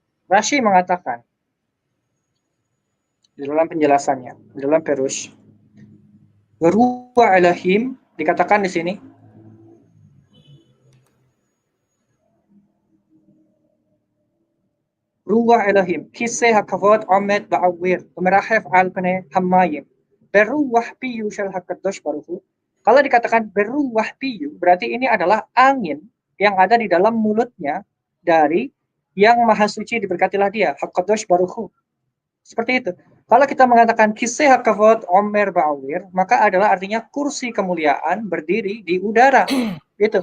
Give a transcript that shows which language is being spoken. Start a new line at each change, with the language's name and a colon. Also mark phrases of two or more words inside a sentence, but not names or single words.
Indonesian: Rashi mengatakan di dalam penjelasannya, di dalam Perush,
Hebrew: רוח אלהים
Indonesian: dikatakan di sini
Hebrew: רוח אלהים כסא הכבוד עומד באויר ומרחף על פני המים ברוח פיו של הקדוש ברוך הוא.
Indonesian: Kalau dikatakan
Hebrew: ברוח פיו,
Indonesian: berarti ini adalah angin yang ada di dalam mulutnya dari yang maha suci diberkatilah dia,
Hebrew: הקדוש ברוך הוא.
Indonesian: Seperti itu. Kalau kita mengatakan
Hebrew: כסא הכבוד עומד באויר,
Indonesian: maka adalah artinya kursi kemuliaan berdiri di udara. Gitu.